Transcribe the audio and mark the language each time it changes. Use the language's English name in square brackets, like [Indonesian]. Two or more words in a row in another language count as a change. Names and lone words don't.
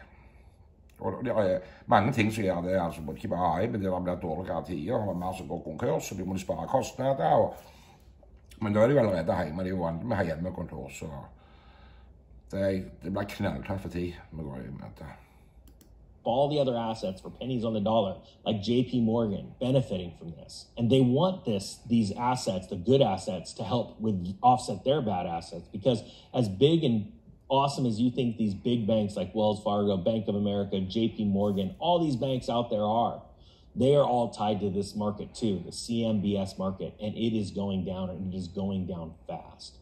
[Norwegian] Og det er mange ting som gjør det, altså ikke bare AI, men det blir dårligere tider, og mer som går konkurs, og de må spare kostnader. Men da er de jo allerede hjemme, de er jo vant med hjemmekontor, så det blir knalltøffe tid med å gå i møte. [English] All the other assets for pennies on the dollar, like JP Morgan, benefiting from this. And they want these assets, the good assets, to help offset their bad assets, because as big and awesome as you think these big banks like Wells Fargo, Bank of America, JP Morgan, all these banks out there are, they are all tied to this market too, the CMBS market, and it is going down, and it is going down fast.